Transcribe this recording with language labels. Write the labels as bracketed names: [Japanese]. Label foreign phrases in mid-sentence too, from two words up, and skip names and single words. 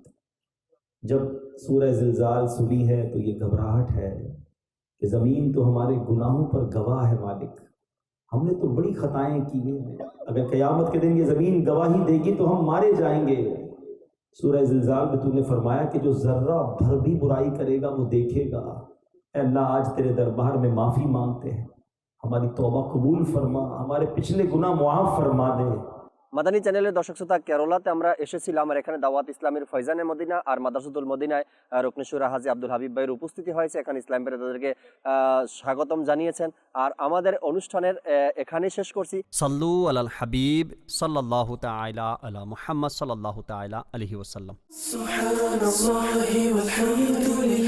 [Urdu] جب سورہ زلزال سنی ہے تو یہ گھبراہٹ ہے کہ زمین تو ہمارے گناہوں پر گواہ ہے مالک، ہم نے تو بڑی خطائیں کی ہیں، اگر قیامت کے دن یہ زمین گواہی دے گی تو ہم مارے جائیں گے. سورہ زلزال میں تو نے فرمایا کہ جو ذرہ بھر بھی برائی کرے گا وہ دیکھے گا. اے اللہ آج تیرے دربار میں معافی مانگتے ہیں، ہماری توبہ قبول فرما، ہمارے پچھلے گناہ معاف فرما دے. [Bangla] মাদানী চ্যানেলের দর্শক শ্রোতা, কেরালাতে আমরা এসেছিলাম আর এখানে দাওয়াত ইসলামের ফয়জানে মদিনা আর মাদ্রাসাতুল মদিনায় রুকনেশুরা হাজী আব্দুল হাবিব ভাইয়ের উপস্থিতি হয়েছে। এখানে ইসলাম ভাইরা তাদেরকে স্বাগতম জানিয়েছেন, আর আমাদের অনুষ্ঠানের এখানেই শেষ করছি। [Arabic] صلوا على الحبيب صلى الله تعالى على محمد صلى الله تعالى عليه وسلم. سبحان الله والحمد لله.